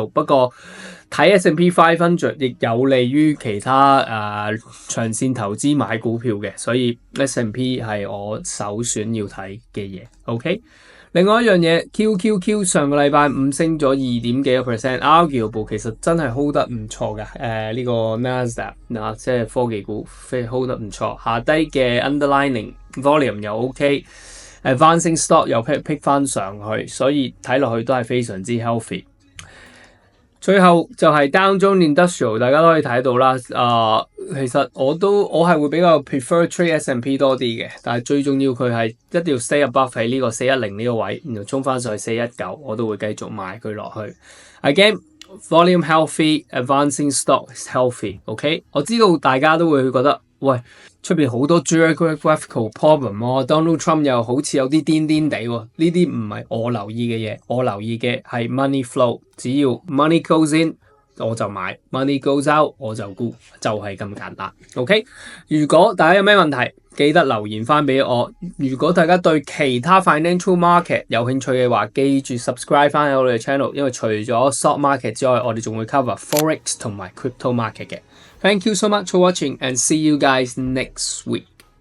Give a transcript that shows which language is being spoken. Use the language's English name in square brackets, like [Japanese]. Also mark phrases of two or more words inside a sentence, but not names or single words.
[Cantonese] 不過睇 S&P 500亦有利於其他長線投資買股票嘅，所以 S&P 係我首選要睇嘅嘢。OK。另外一樣嘢 ，QQQ 上個禮拜五升咗2點幾個 percent，arguable 其實真係 hold 得唔錯嘅。呢個 Nasdaq 即係科技股，hold 得唔錯。下低嘅 [English] underlining volume [Cantonese] 又 OK， [English] advancing stock [Cantonese] 又 pick 翻上去，所以睇落去都係非常之 healthy。最後就係 Dow Jones Industrial， 大家都可以睇到啦。其實我係會比較 [English] prefer trade S&P [Cantonese] 多啲嘅，但係最重要佢係一定要 [English] stay above [Cantonese] 喺呢個410呢個位，然後衝翻上去419，我都會繼續買佢落去。 [English] Again volume healthy，advancing stock is healthy。 [Cantonese] OK， 我知道大家都會覺得喂，出邊好多 [English] geographical problem [Cantonese] 喎，Donald Trump 又好似有啲癲癲地喎，呢啲唔係我留意嘅嘢，我留意嘅係 [English] money flow， [Cantonese] 只要 [English] money goes in [Cantonese] 我就買 ， [English] money goes out [Cantonese] 我就沽，就係咁簡單。OK， 如果大家有咩問題，記得留言翻俾我。如果大家對其他 [English] financial market [Cantonese] 有興趣嘅話，記住 subscribe 翻我哋嘅 channel， 因為除咗 [English] stock market [Cantonese] 之外，我哋仲會 [English] cover forex [Cantonese] 同埋 [English] crypto market [Cantonese] 嘅。 [English] Thank you so much for watching and see you guys next week.